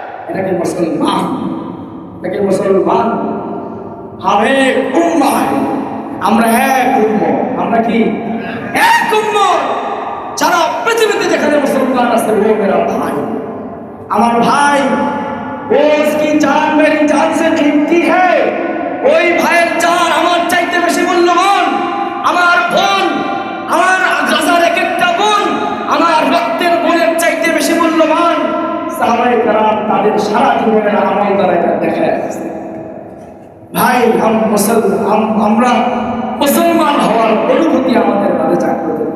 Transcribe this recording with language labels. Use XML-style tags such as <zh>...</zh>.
<bn>এটাকে মুসলমান, এটাকে মুসলমান হবে উম্মাহ। আমরা এক উম্মত। আমরা কি এক উম্মত? সারা পৃথিবীতে যেখানে মুসলমান আছে,</bn> <hi>ও মেরা ভাই,</hi> <bn>আমার ভাই।</bn> <hi>वो उसकी जान मेरी जान से कीमती है।</hi> <bn>ওই ভাইয়ের জান আমার চাইতে বেশি মূল্যবান। আমার বোন, আমার গাজার এক একটা বোন আমার রক্তের বোনের চাইতে বেশি মূল্যবান। সাহাবায়ে কেরাম তাদের সারা জীবনের আমল দ্বারা এটা দেখায় আসছে। ভাই আমরা মুসলমান হওয়ার অনুভূতি আমাদের মাঝে জাগ্রত।</bn>